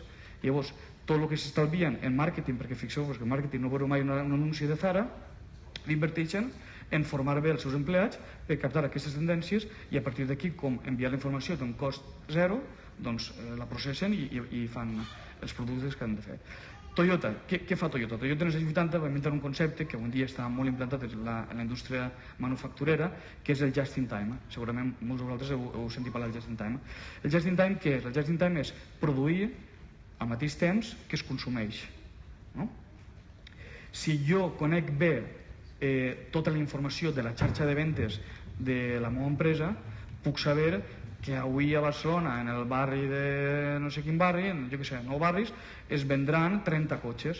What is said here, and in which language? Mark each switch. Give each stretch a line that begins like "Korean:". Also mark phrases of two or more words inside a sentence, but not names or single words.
Catalan: Llavors, tot el que s'estalvien en màrqueting, perquè fixeu-vos que en màrqueting no veureu mai un anunci de Zara, l'inverteixen en formar bé els seus empleats per captar aquestes tendències i a partir d'aquí, com enviar la informació d'un cost zero, doncs la processen i fan els productes que han de fer. Toyota, què fa Toyota? Toyota en els anys 80 va inventar un concepte que avui en dia està molt implantat en la indústria manufacturera, que és el
English: just in time.
Catalan: Segurament molts de vosaltres heu sentit parlar del
English: just in time.
Catalan: El
English: just in time
Catalan: què és? El
English: just in time
Catalan: és produir al mateix temps que es consumeix. No? Si jo conec bé tota la informació de la xarxa de ventes de la meva empresa, puc saber que avui a Barcelona, en el barri de no sé quin barri, jo què sé, 9 barris, es vendran 30 cotxes.